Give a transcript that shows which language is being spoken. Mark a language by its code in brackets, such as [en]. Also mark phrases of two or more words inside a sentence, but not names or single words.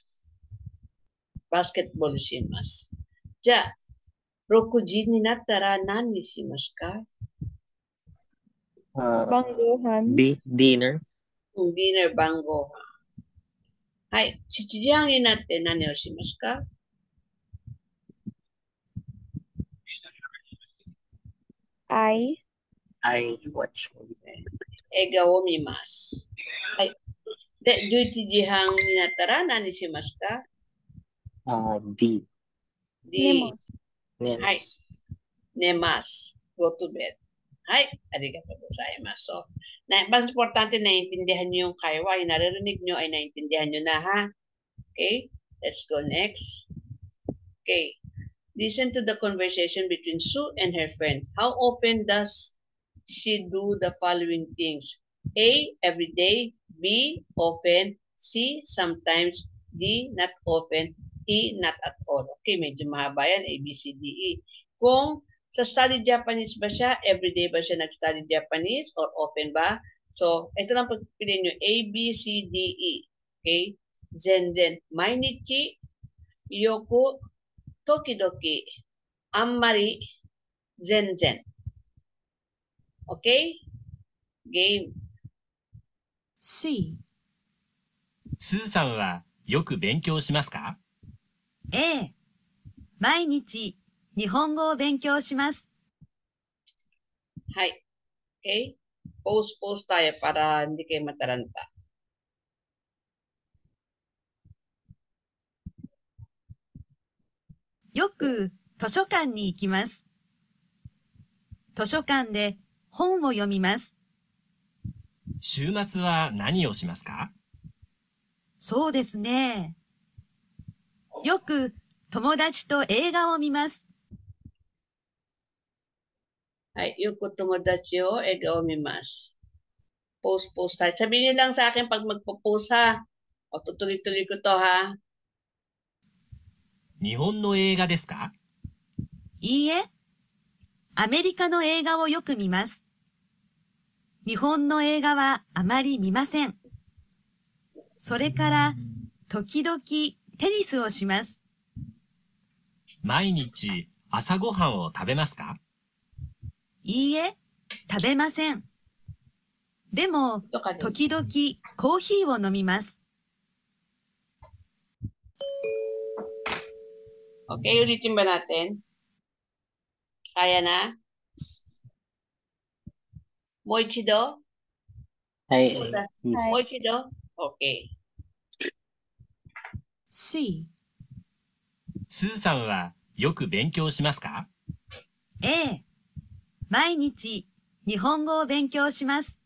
[ja] バスケットボールします。じゃあ、6時になったら何にしますか? 晩ご飯。 [en] Dinner. [ja] ディナー晩ご飯。はい。7時半になって何をしますか? [en] I。 I watch movie. [ja] 映画を見ます。はい。で、11時半になったら何しますか？ [en] D. D。 [ja] 寝はい。寝ます。 [en] Go to bed. [ja] はい。ありがとうございます。 [tl] So, mas importante naiintindihan nyo yung kaiwa. Yung naririnig nyo ay naiintindihan nyo na, ha? [en] Okay? Let's go next. Okay. Listen to the conversation between Sue and her friend. How often does she do the following things? A. Every day. B. Often. C. Sometimes. D. Not often. E. Not at all. [tl] Okay, medyo mahaba yan. [en] A, B, C, D, E. [tl] Kung sa study Japanese ba siya, everyday ba siya nag- [en] study Japanese or often [tl] ba? So, ito lang pagpiliin nyo. [en] A, B, C, D, E. [ja] Okay? 全然。毎日. よく。時々。あまり. Zenzen. Okay? [en] Game. C. [ja] スーさんはよく勉強しますか？ A、毎日日本語を勉強します。はい。Okay? [tl] Pause tayo para hindi kayo mataranta. [ja] よく図書館に行きます。図書館で本を読みます。週末は何をしますか？そうですね。よく友達と映画を見ます。はい。よく友達を映画を見ます。 [tl] Pause tayo. Sabihin niyo lang sa akin pag magpo-pause, ha? O tutuloy-tuloy ko to, ha? [ja] 日本の映画ですか？いいえ、アメリカの映画をよく見ます。日本の映画はあまり見ません。それから、時々テニスをします。毎日朝ごはんを食べますか？いいえ、食べません。でも、時々コーヒーを飲みます。 [tl] Okay, ulitin ba natin? Kaya na? [ja] Moichido? [en] Yes. [ja] Moichido? Okay. [en] C. [ja] スーさんはよく勉強しますか？ A、毎日日本語を勉強します。